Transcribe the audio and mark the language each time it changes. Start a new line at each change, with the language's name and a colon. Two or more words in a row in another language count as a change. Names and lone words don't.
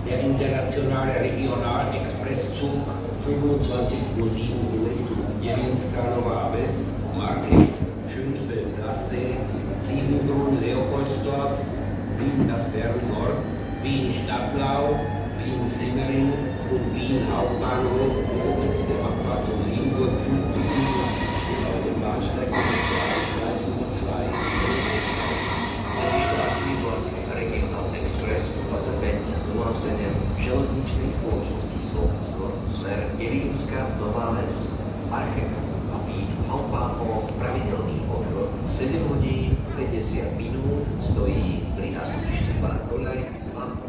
German: Der internationale Regional-Expresszug 25:07 Uhr Devínska Nová Ves, Marke, Schönfeld-Gasse, Siebenbrunn, Leopoldsdorf, Wien Dasberg Nord, Wien Stadtlau, Wien Simmering und Wien Hauptbahnhof mit der Abfahrt um 7 Uhr 50 auf dem Bahnsteig 2.
Slovak: Medzištátny vlak Regional Express 2507 železničnej spoločnosti Slovensko smer Devínska Nová Ves, Archeka a Wien Hauptbahnhof pravidelný odchod 7 hodín 50 minút stojí pri nástupišti 2 koľaj 2.